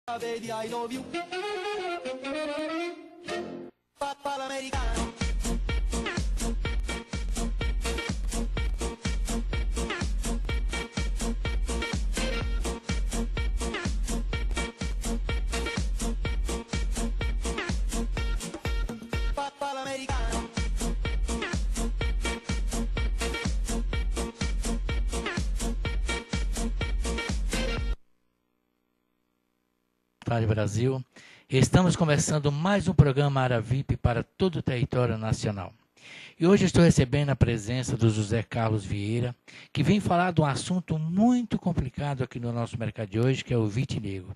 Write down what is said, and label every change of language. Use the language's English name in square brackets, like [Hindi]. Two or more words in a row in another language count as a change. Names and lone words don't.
[Italian] Vedi, [English] I love you. [Italian] Papà l'americano. Papà l'americano. [Portuguese] Tarde Brasil, estamos começando mais um programa Área VIP para todo o território nacional. E hoje estou recebendo a presença do José Carlos Vieira, que vem falar de um assunto muito complicado aqui no nosso mercado de hoje, que é o vitiligo.